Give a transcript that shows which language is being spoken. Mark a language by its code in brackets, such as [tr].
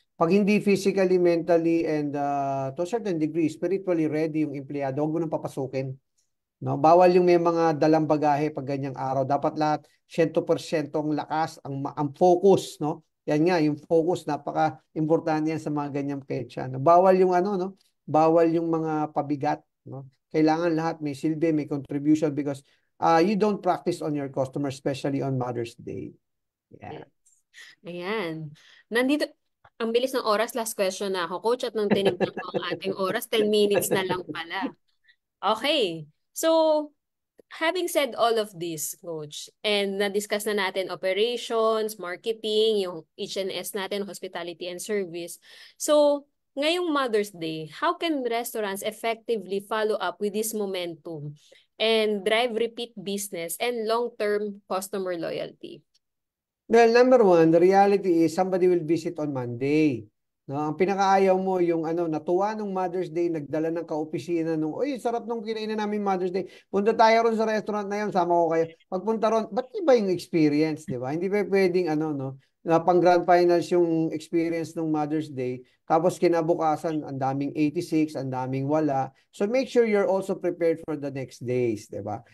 [tl] Pag hindi physically, mentally, and to a certain degree, spiritually ready yung empleyado, huwag mo nang papasukin. No, bawal yung may mga dalang bagahe pag ganyang araw. Dapat lahat 100% ang lakas, ang focus, no? Yan nga, yung focus napaka-importante yan sa mga ganyang petsa. No? Bawal yung no? Bawal yung mga pabigat, no? Kailangan lahat may silbi, may contribution [en] because you don't practice on your customer, especially on Mother's Day. Yeah. [tl] Yes. Ayan. Nandito, ang bilis ng oras, last question na ako, Coach, at nung tinignan ko ang ating oras, 10 minutes na lang pala. Okay. [en] So, having said all of this, Coach, and [tl] na-discuss na natin [en] operations, marketing, yung H&S natin, hospitality and service. So, ngayong Mother's Day, how can restaurants effectively follow up with this momentum and drive repeat business and long-term customer loyalty? Well, number one, the reality is somebody will visit on Monday. [tl] No, ang pinakaayaw mo yung natuwa nung Mother's Day, nagdala ng kaopisina nung, oy, sarap nung kinainan namin Mother's Day. Punta tayo ron sa restaurant na yun, sama ko kayo. Pagpunta ron, ba't iba yung experience, di ba? Hindi pa pwedeng no, na pang grand finals yung experience nung Mother's Day. Tapos kinabukasan, ang daming 86, ang daming wala. [en] So make sure you're also prepared for the next days, [tl] di ba?